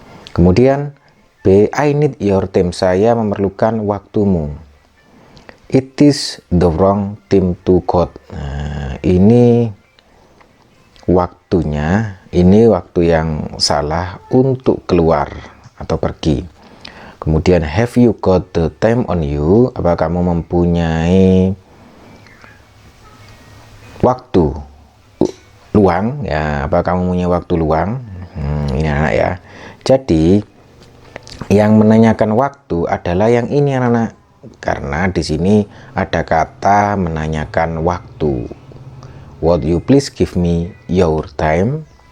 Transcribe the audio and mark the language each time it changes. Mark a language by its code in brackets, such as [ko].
[id] Kemudian B, [en] I need your time. [id] Saya memerlukan waktumu. [en] It is the wrong time to go. [id] Nah, ini waktunya, ini waktu yang salah untuk keluar atau pergi. [en] Kemudian have you got the time on you? [id] Apa kamu mempunyai waktu luang? Ya, apa kamu punya waktu luang? Ini anak ya. Jadi yang menanyakan waktu adalah yang ini anak-anak, karena di sini ada kata menanyakan waktu. [en] Would you please give me your time?